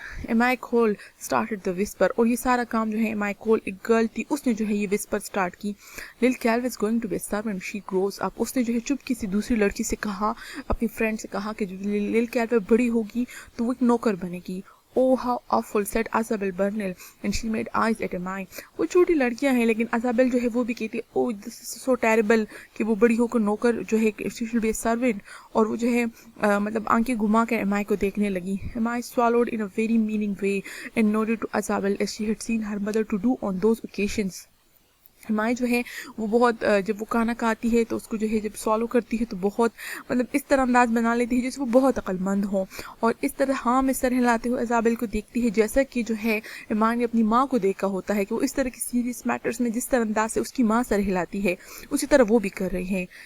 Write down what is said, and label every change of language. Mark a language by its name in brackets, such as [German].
[English] Amy Cole started the whisper. [Hindi] और ये सारा काम जो है एमाई कोल, एक गर्ल थी, उसने जो है ये विस्पर स्टार्ट की. [English] Lil calves going to be servant she grows up. [Hindi] उसने जो है चुपकी से दूसरी लड़की से कहा, अपनी फ्रेंड से कहा कि लिल कैलवे बड़ी होगी तो वो एक नौकर बनेगी. [English] Oh, how awful, said Isabel Burnell, and she made eyes at Emai. [Hindi] वो छोटी लड़कियां हैं लेकिन अजाबेल जो है वो भी कहती है [English] oh this is so terrible [Hindi] कि वो बड़ी होकर नौकर जो है [English] she should be a servant. [Hindi] और वो जो है मतलब आंखें घुमा कर एमाई को देखने लगी. [English] Emai swallowed in a very meaning way and nodded to Isabel as she had seen her mother to do on those occasions. [Hindi] माई जो है वो बहुत जब वो खाना खाती है तो उसको जो है जब सॉलो करती है तो बहुत मतलब इस तरह अंदाज बना लेती है जैसे वो बहुत अक्लमंद हो. और इस तरह हाँ में सर हिलाते हुए इज़ाबेल को देखती है जैसा कि जो है माँ ने अपनी माँ को देखा होता है कि वो इस तरह की सीरियस मैटर्स में जिस तरह अंदाज से उसकी माँ सर हिलाती है उसी तरह वो भी कर रही है.